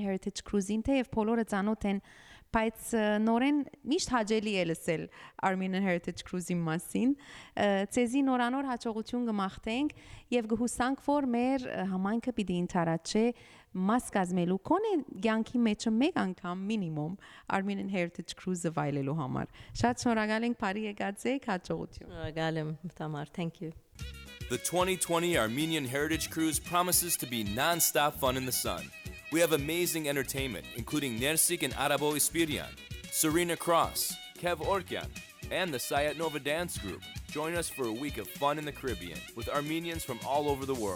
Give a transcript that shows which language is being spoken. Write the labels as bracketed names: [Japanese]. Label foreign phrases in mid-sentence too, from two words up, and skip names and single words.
[Armenian] Heritage Cruise-ին թե եւ բոլորը ծանոթ են, բայց նորեն միշտ հաջելի է լսել Armenian Heritage Cruise-ի մասին։ Ցեզի նորանոր հաջողություն կմաղթենք եւ կհուսանք, որ մեր համայնքը պիտի ընթարաճե մաս կազմելու կոնե ցանկի մեջը մեկ անգամ մինիմում Armenian Heritage Cruise-ը վայելելու համար։ Շատ շնորհակալ ենք, բարի եկած եք, հաջողություն։ Շնորհակալ եմ, [English] Tamar, thank you. The 2020 Armenian Heritage Cruise promises to be non-stop fun in the sun. We have amazing entertainment, including Nersik and Arabo Ispirian, Serena Cross, Kev Orkyan, and the Sayat Nova Dance Group. Join us for a week of fun in the Caribbean with Armenians from all over the world.